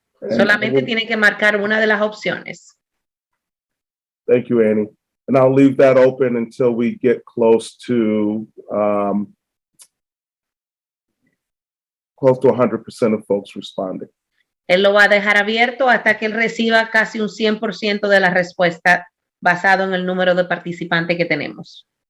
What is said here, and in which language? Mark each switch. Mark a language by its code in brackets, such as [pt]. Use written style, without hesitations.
[es] Solamente tiene que marcar una de las opciones. [en] Thank you, Annie. And I'll leave that open until we get close to 100% of folks responding. [es] Él lo va a dejar abierto hasta que él reciba casi un 100% de la respuesta basado en el número de participantes que tenemos.